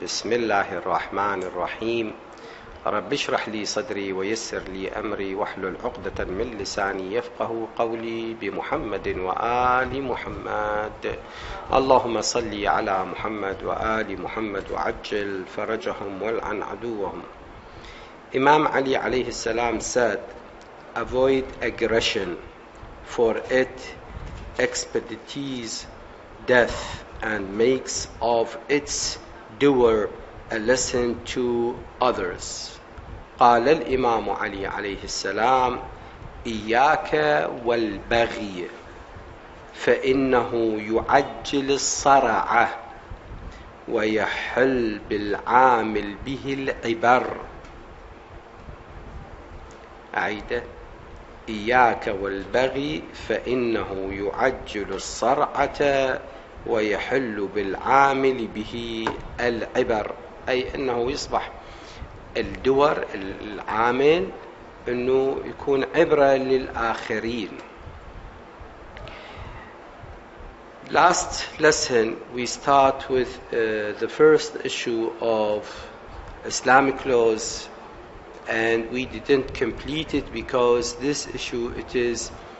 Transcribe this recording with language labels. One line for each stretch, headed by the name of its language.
Arabic: بسم الله الرحمن الرحيم. رب اشرح لي صدري ويسر لي أمري واحلل عقدة من لساني يفقه قولي بمحمد وآل محمد. اللهم صل على محمد وآل محمد وعجل فرجهم والعن عدوهم.
English: Imam Ali alayhi salam said, avoid aggression, for it expedites death and makes of its doer a lesson to others.
Arabic: قال الإمام علي عليه السلام إياك والبغي فإنه يعجل الصرع ويحل بالعامل به العبر. أعيده: إياك والبغي فإنه يعجل الصرعة ويحل بالعامل به العبر، أي أنه يصبح الدور العامل أنه يكون عبرة للآخرين.
English: Last lesson we start with the first issue of Islamic laws, and we didn't complete it because this issue it is